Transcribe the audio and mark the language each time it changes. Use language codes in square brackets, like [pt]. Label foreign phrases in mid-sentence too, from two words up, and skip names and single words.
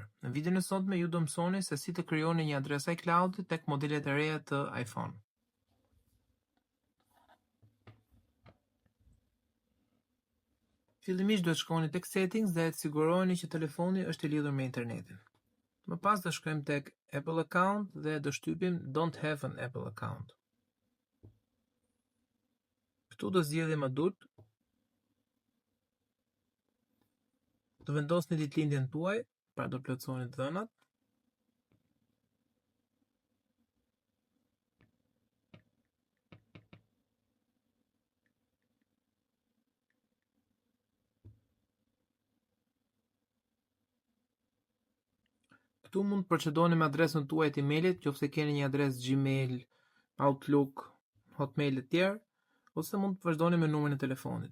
[sq] Në videon e sotme ju do mësoni se si të krijoni një adresë iCloud tek modelet e reja të iPhone. Fillimisht duhet shkoni tek settings dhe të siguroheni që telefoni është i lidhur me internetin. Më pas do shkojmë tek [en] Apple account [sq] dhe do shtypim [en] Don't have an Apple account. [sq] Këtu do zgjedhim adult. Do vendosni ditëlindjen tuaj, pra do plotësoni dhënat. Këtu mund të procedoni me adresën tuaj të emailit, nëse keni një adresë Gmail, Outlook, Hotmail e tjerë, ose mund të vazhdoni me numrin e telefonit.